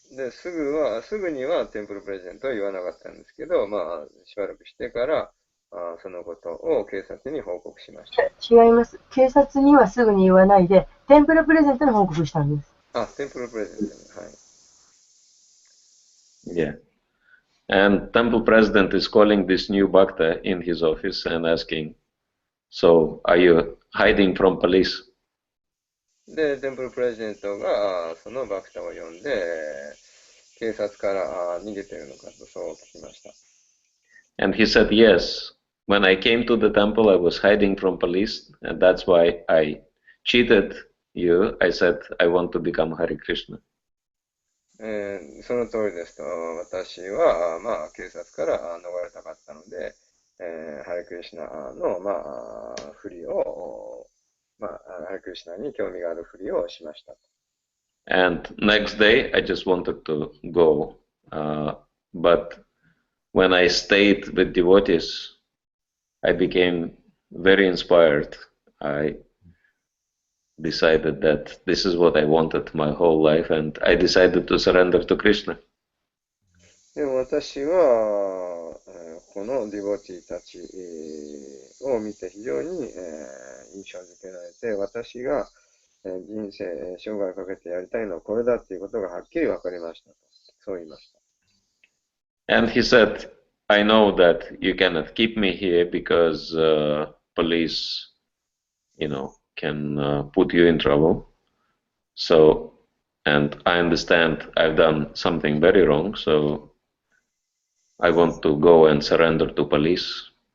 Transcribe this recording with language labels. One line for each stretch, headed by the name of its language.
Japanese: すぐにはテンプルプレゼントは言わなかったんですけど、しばらくしてから、そのことを警察に報告しました。違います。警察にはすぐに言わないで、テンプルプレゼントに報告したんです。テンプルプレゼントに、はい。Yeah.
English: And temple president is calling this new bhakta in his office and asking, so are you hiding from police?
Japanese: で、テンプルプレゼントがそのバクタを呼んで、警察から逃げているのかとそう聞きました。
English: And he said, yes, when I came to the temple, I was hiding from police, and that's why I cheated you. I said, I want to become Hare Krishna.
Japanese: その通りですと、私は、警察から逃れたかったので、ハレクリシナの、ふりを、ハレクリシナに興味があるふりをしました。
English: And next day, I just wanted to go, but when I stayed with devotees, I became very inspired. I decided that this is what I wanted my whole life, and I decided to surrender to Krishna.
Japanese: でも私は、このディボティたちを見て非常に印象づけられて、私が人生、生涯をかけてやりたいのはこれだっていうことがはっきり分かりましたと。そう言いました。
English: And he said, I know that you cannot keep me here because police, can put you in trouble. So, and I understand I've done something very wrong, so I want to go and surrender to police.